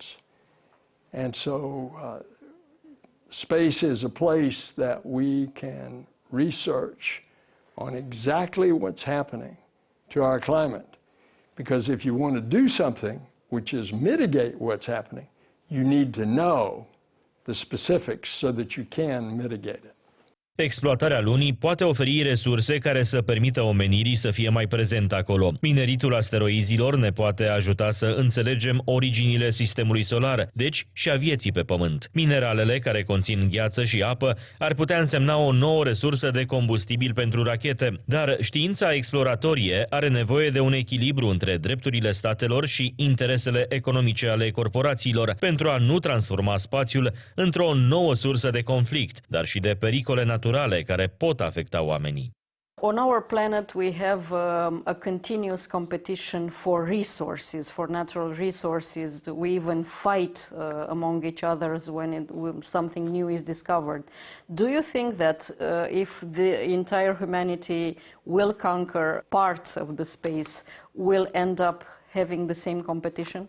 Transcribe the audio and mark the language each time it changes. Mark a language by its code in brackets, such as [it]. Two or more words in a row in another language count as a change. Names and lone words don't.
[en] And so space is a place that we can research on exactly what's happening to our climate. Because if you want to do something, which is mitigate what's happening, you need to know the specifics so that you can mitigate it. [ro] Exploatarea lunii poate oferi resurse care să permită omenirii să fie mai prezent acolo. Mineritul asteroizilor ne poate ajuta să înțelegem originile sistemului solar, deci și a vieții pe Pământ. Mineralele care conțin gheață și apă ar putea însemna o nouă resursă de combustibil pentru rachete, dar știința exploratorie are nevoie de un echilibru între drepturile statelor și interesele economice ale corporațiilor pentru a nu transforma spațiul într-o nouă sursă de conflict, dar și de pericole naturale care pot afecta oamenii. [en] On our planet we have a continuous competition for resources, for natural resources. We even fight among each other when something new is discovered. Do you think that if the entire humanity will conquer parts of the space, will end up having the same competition?